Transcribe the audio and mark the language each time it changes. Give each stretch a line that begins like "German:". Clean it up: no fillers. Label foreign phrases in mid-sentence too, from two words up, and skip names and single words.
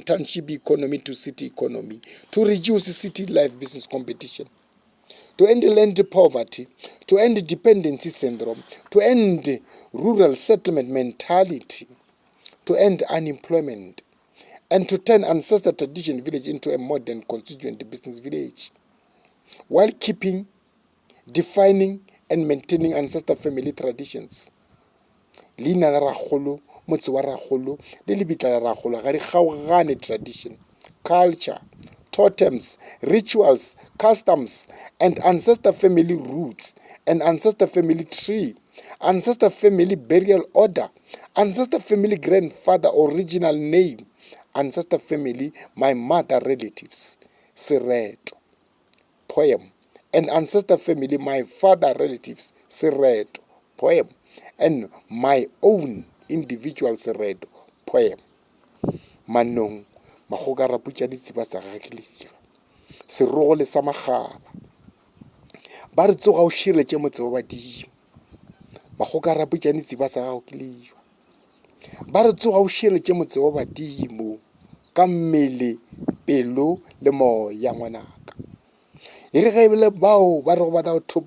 English: township economy to city economy, to reduce city life business competition, to end land poverty, to end dependency syndrome, to end rural settlement mentality, to end unemployment, and to turn ancestor tradition village into a modern constituent business village, while keeping, defining, and maintaining ancestor family traditions.
Northern Sotho: Leina la Rakgolo, Motse wa Rakgolo, le lebitla la Rakgolo ga di kgaogane tradition,
English: culture, totems, rituals, customs, and ancestor family roots, and ancestor family tree, ancestor family burial order, ancestor family grandfather original name, ancestor family my mother relatives, Sereto, poem, and ancestor family my father relatives, Sereto, poem, and my own individual Sereto, poem.
Northern Sotho: Manong magogara putša ditseba sa gagilešwa serogole sa magaba ba re tsoga o širetše motse wa badimo magoka raputšane tseba sa gago ke lejwa ba re tsoga o širetše motse wa badimo ka mmele pelo le moya ngwanaka e re ge e bile bao ba re ba tla go thopa